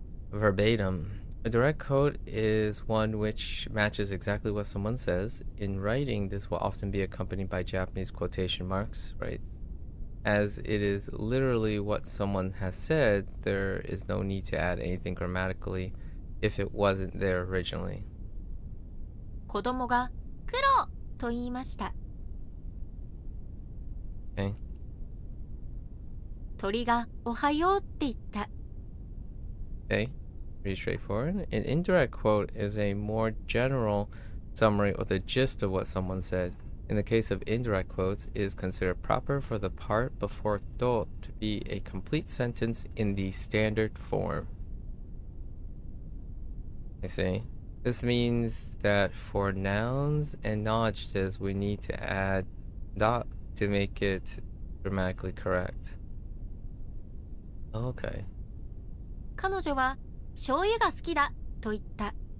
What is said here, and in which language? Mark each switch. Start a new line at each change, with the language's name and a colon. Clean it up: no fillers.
English: Verbatim. A direct quote is one which matches exactly what someone says. In writing, this will often be accompanied by Japanese quotation marks, right? As it is literally what someone has said, there is no need to add anything grammatically if it wasn't there originally.
Japanese: 子供が黒と言いました。
English: Okay.
Japanese: 鳥がおはようって言った。
English: Okay. Pretty straightforward. An indirect quote is a more general summary or the gist of what someone said. In the case of indirect quotes, it is considered proper for the part before to be a complete sentence in the standard form. I see. This means that for nouns and non-adjectives, we need to add dot to make it grammatically correct. Okay.
Japanese: 彼女は醤油が好きだと言った。